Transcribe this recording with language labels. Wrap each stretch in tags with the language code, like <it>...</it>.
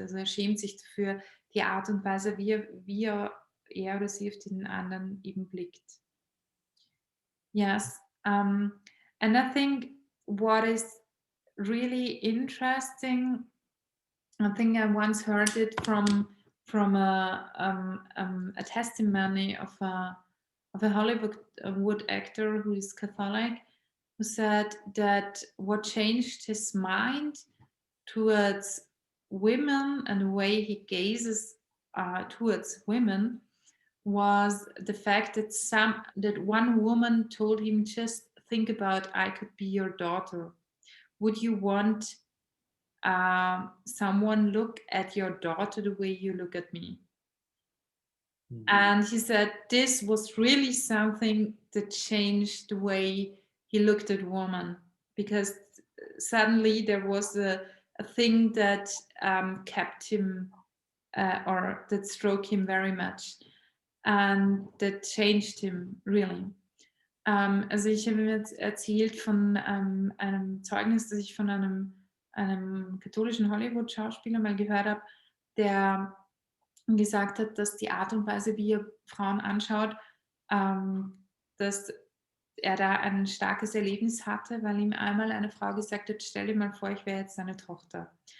<de>Also er schämt sich dafür die Art und Weise, er oder sie auf den anderen eben blickt.</de> <en>Yes. And I think what is really interesting, I think I once heard it from a testimony of a Hollywood actor who is Catholic, who said that what changed his mind towards women and the way he gazes towards women was the fact that one woman told him, just think about, I could be your daughter. Would you want someone look at your daughter the way you look at me? And he said this was really something that changed the way he looked at women, because suddenly there was a thing that kept him or that struck him very much. And that changed him really.</en> <de>Also ich habe mir jetzt erzählt von einem Zeugnis, das ich von einem katholischen Hollywood-Schauspieler mal gehört habe, der gesagt hat, dass die Art und Weise, wie er Frauen anschaut, dass er da ein starkes Erlebnis hatte, weil ihm einmal eine Frau gesagt hat, stell dir mal vor, ich wäre jetzt deine Tochter.</de>